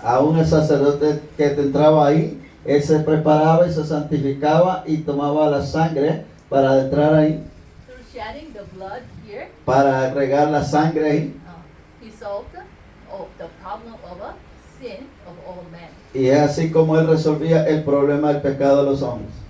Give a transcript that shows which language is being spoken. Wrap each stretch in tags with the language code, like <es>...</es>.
<es>Aún el sacerdote que entraba ahí, él se preparaba y se santificaba y tomaba la sangre para entrar ahí,</es> <en>Through shedding the blood here,</en> <es>para agregar la sangre ahí.</es> <en>he solved the problem of a sin of all men.</en> <es>Y es así como él resolvía el problema del pecado de los hombres.</es>